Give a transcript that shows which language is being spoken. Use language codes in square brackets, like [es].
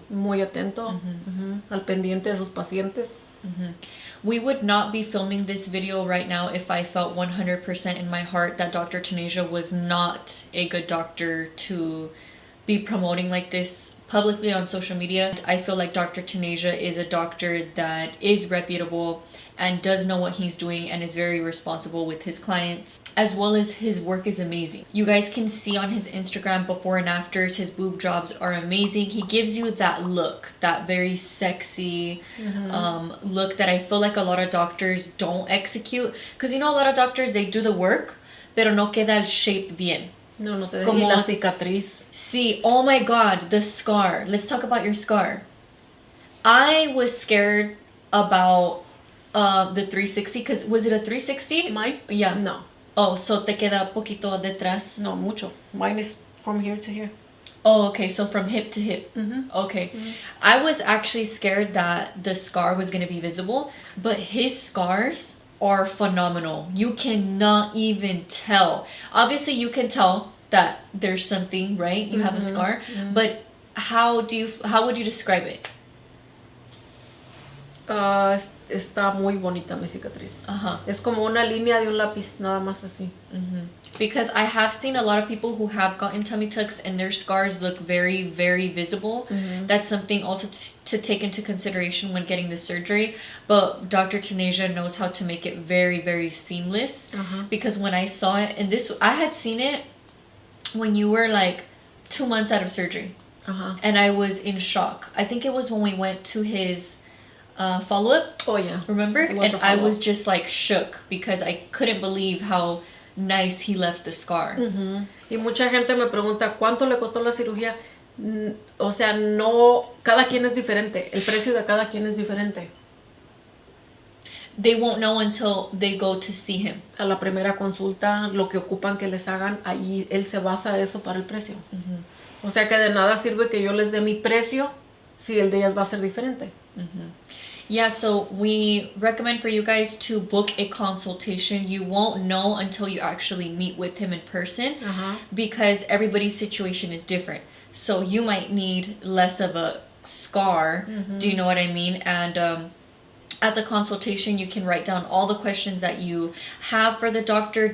[es] Muy atento, al pendiente de sus pacientes. [en] We would not be filming this video right now if I felt 100% in my heart that Dr. Taneja was not a good doctor to be promoting like this publicly on social media. I feel like Dr. Taneja is a doctor that is reputable and does know what he's doing and is very responsible with his clients, as well as his work is amazing. You guys can see on his Instagram before and afters, his boob jobs are amazing. He gives you that look, that very sexy look that I feel like a lot of doctors don't execute. Because you know, a lot of doctors, they do the work, [es] pero no queda el shape bien. No te Como- y la cicatriz. [en] See, oh my god, the scar. Let's talk about your scar. I was scared about the 360, because was it a 360? Mine? Yeah. No. Oh, so [es] te queda poquito detrás. No, mucho. [en] Mine is from here to here. Oh, okay, so from hip to hip. Okay. I was actually scared that the scar was going to be visible, but his scars are phenomenal. You cannot even tell. Obviously, you can tell that there's something, right? You have a scar. But how would you describe it? [es] Está muy bonita mi cicatriz. Uh-huh. Es como una línea de un lápiz, nada más así. [en] Because I have seen a lot of people who have gotten tummy tucks and their scars look very, very visible. That's something also to take into consideration when getting the surgery. But Dr. Taneja knows how to make it very, very seamless. Because when I saw it, and I had seen it when you were like 2 months out of surgery. And I was in shock. I think it was when we went to his follow-up. Oh yeah. Remember? And I was just like shook because I couldn't believe how nice he left the scar. [es] Y mucha gente me pregunta cuánto le costó la cirugía. O sea, no, cada quien es diferente. El precio de cada quien es diferente. [en] They won't know until they go to see him. [es] A la primera consulta, lo que ocupan que les hagan, ahí él se basa eso para el precio. O sea que de nada sirve que yo les dé mi precio si el de ellas va a ser diferente. [en] Yeah, so we recommend for you guys to book a consultation. You won't know until you actually meet with him in person because everybody's situation is different. So you might need less of a scar. Do you know what I mean? And at the consultation, you can write down all the questions that you have for the doctor.